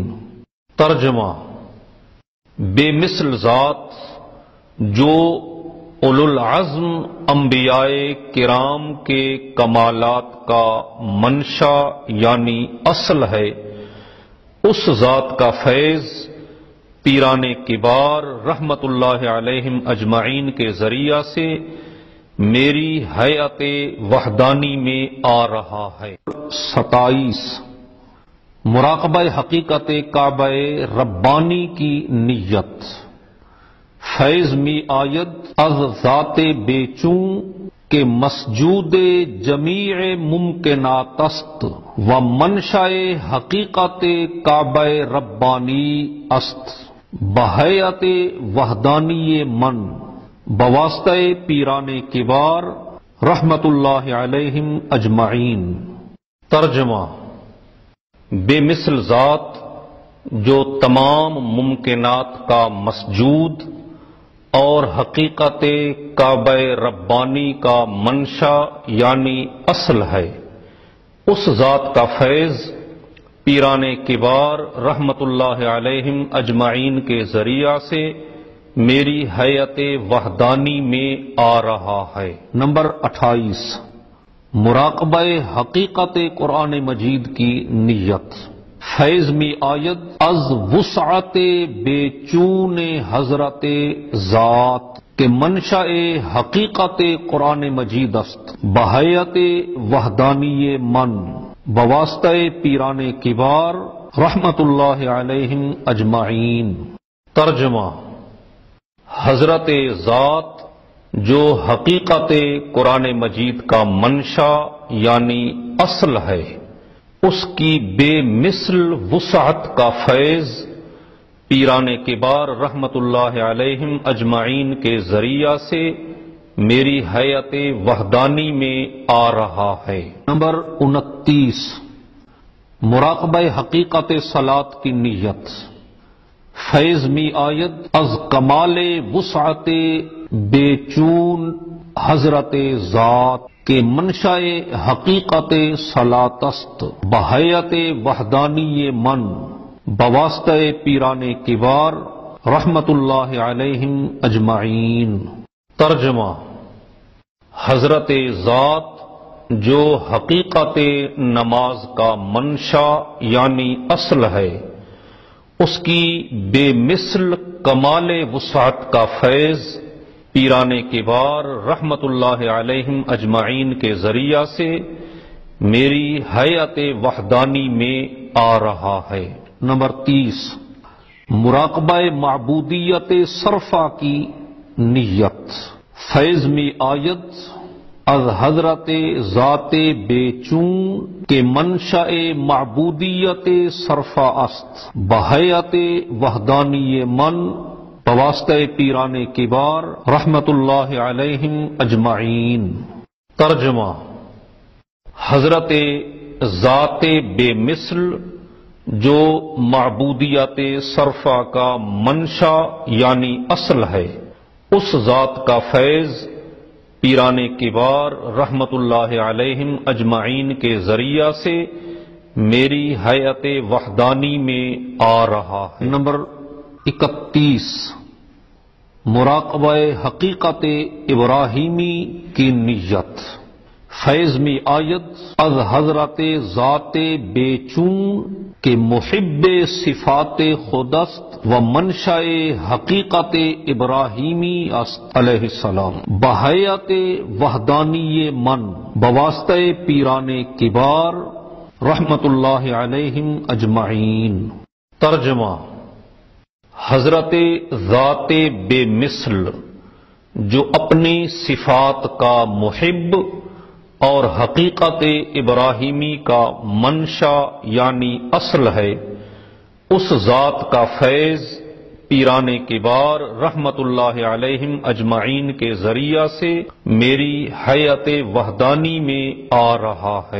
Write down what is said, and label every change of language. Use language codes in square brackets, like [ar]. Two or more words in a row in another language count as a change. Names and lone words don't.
[ur] ترجمہ: بے مثل ذات جو اولو العزم انبیاء کرام کے کمالات کا منشا یعنی اصل ہے، اس ذات کا فیض پیران کبار [ar] رحمت اللہ علیہم اجمعین [ur] کے ذریعہ سے میری ہیئت وحدانی میں آ رہا ہے۔ 27 مراقبہ حقیقت کعبہ ربانی کی نیت۔ [fa] فیض می آید از ذات بے چوں کہ مسجود جمیع ممکنات است و منشأ حقیقت کعبہ ربانی است بہیئت وحدانی من بواسطہ پیران کبار [ar] رحمت اللہ علیہم اجمعین۔ [ur] ترجمہ: بے مثل ذات جو تمام ممکنات کا مسجود اور حقیقت کعبہ ربانی کا منشا یعنی اصل ہے، اس ذات کا فیض پیران کبار [ar] رحمت اللہ علیہم اجمعین [ur] کے ذریعہ سے میری حیات وحدانی میں آ رہا ہے۔ نمبر 28، مراقبہ حقیقت قرآن مجید کی نیت۔ [fa] فیض می آید از وسعت بے چون حضرت ذات کہ منشأ حقیقت قرآن مجید است، بحیات وحدانی من، بواسطہ پیران کبار [ar] رحمت اللہ علیہم اجمعین۔ [ur] ترجمہ: حضرت ذات جو حقیقت قرآن مجید کا منشا یعنی اصل ہے، اس کی بے مثل وسعت کا فیض پیران کبار [ar] رحمت اللہ علیہم اجمعین [ur] کے ذریعہ سے میری حیات وحدانی میں آ رہا ہے۔ نمبر 29، مراقبہ حقیقت صلاۃ کی نیت۔ [fa] فیض می آید از کمال وسعت بے چون حضرت ذات کے منشأ حقیقت صلاۃ است، بحیات وحدانی من، بواسطہ پیران کبار [ar] رحمت اللہ علیہم اجمعین۔ [ur] ترجمہ: حضرت ذات جو حقیقت نماز کا منشا یعنی اصل ہے، اس کی بے مثل کمال وسعت کا فیض پیران کبار [ar] رحمت اللہ علیہم اجمعین [ur] کے ذریعہ سے میری حیات وحدانی میں آ رہا ہے۔ نمبر 30، مراقبہ معبودیت صرفہ کی نیت۔ [fa] فیض می آید از حضرت ذات بے چون کے منشأ معبودیت صرفہ است، بحیات وحدانی من، بواسطہ پیران کبار [ar] رحمت اللہ علیہم اجمعین۔ [ur] ترجمہ: حضرت ذات بے مثل جو معبودیت صرفہ کا منشا یعنی اصل ہے، اس ذات کا فیض پیران کبار [ar] رحمت اللہ علیہم اجمعین [ur] کے ذریعہ سے میری حیات وحدانی میں آ رہا ہے۔ نمبر 31، مراقبہ حقیقت ابراہیمی کی نیت۔ [fa] فیض می آید از حضرت ذات بے چون کے محب صفات خودست و منشأ حقیقت ابراہیمی است [ar] علیہ السلام، [fa] بحیات وحدانی من، بواسطہ پیران کبار [ar] رحمت اللہ علیہم اجمعین۔ [ur] ترجمہ: حضرت ذات بے مثل جو اپنی صفات کا محب اور حقیقت ابراہیمی کا منشا یعنی اصل ہے، اس ذات کا فیض پیران کبار [ar] رحمت اللہ علیہم اجمعین [ur] کے ذریعہ سے میری حیات وحدانی میں آ رہا ہے۔